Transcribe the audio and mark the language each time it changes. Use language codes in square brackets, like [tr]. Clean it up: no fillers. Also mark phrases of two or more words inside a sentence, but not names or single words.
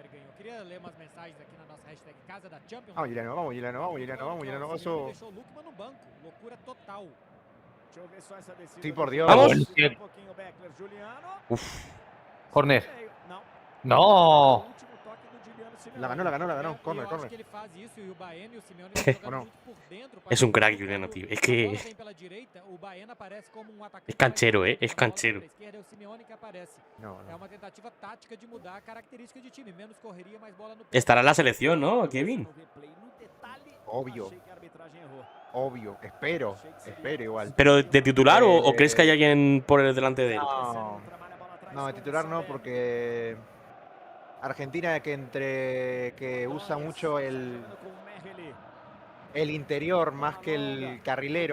[es] Vamos, Juliano. Eso. Sí, por Dios. ¡Vamos! Uf. Corner. No. La ganó, [pt] Eu [es] corner, [pt] acho [es] corner. [pt] que ele faz isso e o Baena e o Simeone estão jogando Ou não? muito por dentro. [es] Es un crack, Juliano, tío. Es [pt] Quando a bola que vem pela direita, o Baena aparece como um atacante [es] es canchero, [pt] mais [es] Es [pt] aberto. Quando a bola vem [es] canchero. [pt] pra esquerda, é o Simeone que aparece. [es] No, [pt] É [es] no. [pt] uma tentativa tática de mudar a característica de time. Menos correria, mais bola no pé. [es] Estará en la selección, ¿no, Kevin? Obvio. Obvio. Espero igual. ¿Pero de titular o crees que hay alguien por el delante de él? No, de titular no, porque Argentina que usa mucho el interior más que el carrilero.